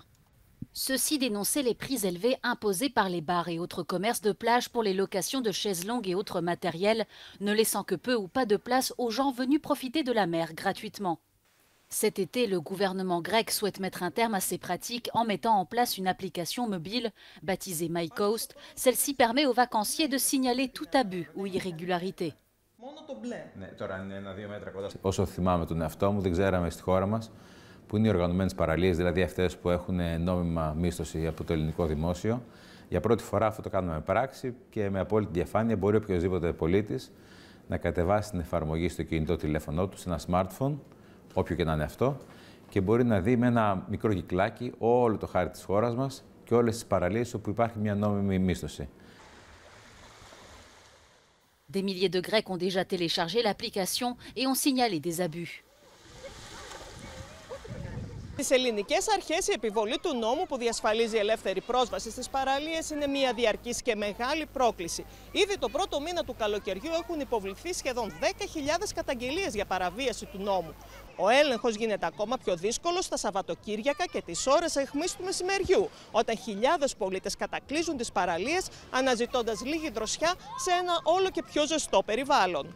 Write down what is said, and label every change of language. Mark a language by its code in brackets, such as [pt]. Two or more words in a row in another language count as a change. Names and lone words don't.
[fr] Ceux-ci dénonçaient les prix élevés imposés par les bars et autres commerces de plage pour les locations de chaises longues et autres matériels, ne laissant que peu ou pas de place aux gens venus profiter de la mer gratuitement. Cet été, le gouvernement grec souhaite mettre un terme à ces pratiques en mettant en place une application mobile baptisée MyCoast. Celle-ci permet aux vacanciers de signaler tout abus ou irrégularité. [el] Όσο θυμάμαι τον εαυτό μου, δεν ξέραμε στη χώρα μας που είναι οι οργανωμένες παραλίες, δηλαδή αυτές που έχουν νόμιμα μίσθωση από το ελληνικό δημόσιο. Για πρώτη φορά αυτό το κάνουμε με πράξη και με απόλυτη διαφάνεια μπορεί οποιοδήποτε πολίτης να κατεβάσει την εφαρμογή στο κινητό τηλέφωνό του, σε ένα smartphone, όποιο και να είναι αυτό, και μπορεί να δει με ένα μικρό κυκλάκι όλο το χάρτη της χώρας μας και όλες τις παραλίες όπου υπάρχει μια νόμιμη μίσθωση. [fr] Des milliers de Grecs ont déjà téléchargé l'application et ont signalé des abus. [el] Στις ελληνικές αρχές η επιβολή του νόμου που διασφαλίζει ελεύθερη πρόσβαση στις παραλίες είναι μια διαρκής και μεγάλη πρόκληση. Ήδη το πρώτο μήνα του καλοκαιριού έχουν υποβληθεί σχεδόν 10.000 καταγγελίες για παραβίαση του νόμου. Ο έλεγχος γίνεται ακόμα πιο δύσκολος στα Σαββατοκύριακα και τις ώρες αιχμής του μεσημεριού, όταν χιλιάδες πολίτες κατακλείζουν τις παραλίες αναζητώντας λίγη δροσιά σε ένα όλο και πιο ζεστό περιβάλλον.